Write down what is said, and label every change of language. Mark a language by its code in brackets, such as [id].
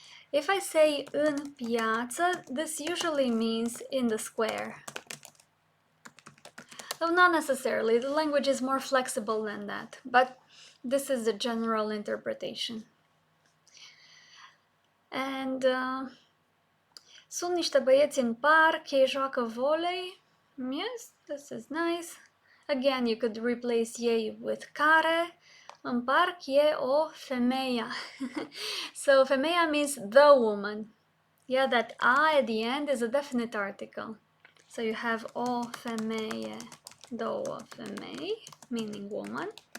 [en] If I say în piață, this usually means in the square. Though not necessarily, the language is more flexible than that, but this is the general interpretation. [ro] And sunt niște băieți în parc, ei joacă volei. [en] Yes, this is nice. Again, you could replace ei with care. [ro] În parc e o femeia. [en] So femeia means the woman. Yeah, that a at the end is a definite article. So you have [ro] o femeie, două femei, [en] meaning woman.